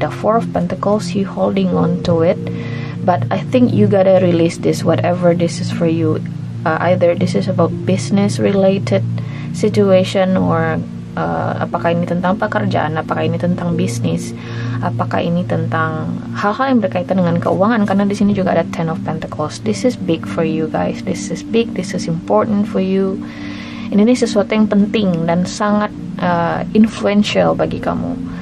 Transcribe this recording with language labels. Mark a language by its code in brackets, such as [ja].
[en] Ada Four of Pentacles, you holding on to it, but I think you gotta release this, whatever this is for you. Either this is about business related situation or [id] apakah ini tentang pekerjaan, apakah ini tentang bisnis, apakah ini tentang hal-hal yang berkaitan dengan keuangan, karena di sini juga ada Ten of Pentacles. [en] This is big for you guys. This is big, this is important for you. [id] Ini sesuatu yang penting dan sangat influential bagi kamu.